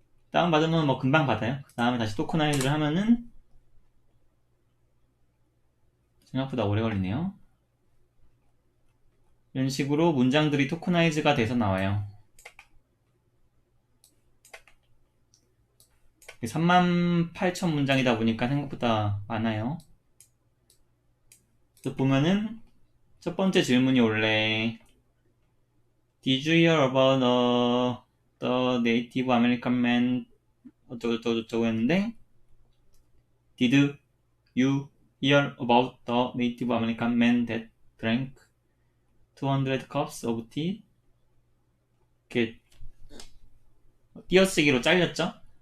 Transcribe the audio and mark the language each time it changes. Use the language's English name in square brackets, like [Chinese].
[Korean] 다운받으면 뭐 금방 받아요. 그 다음에 다시 토커나이즈를 하면은 생각보다 오래 걸리네요. 이런 식으로 문장들이 토커나이즈가 돼서 나와요. 38,000 문장이다 보니까 생각보다 많아요. 그래서 보면은 첫 번째 질문이 원래 [English] Did you hear about the Native American man [Korean] 어쩌고저쩌고 했는데 [English] Did you hear about the Native American man that drank 200 cups of tea? [Korean] 이렇게 띄어쓰기로 잘렸죠?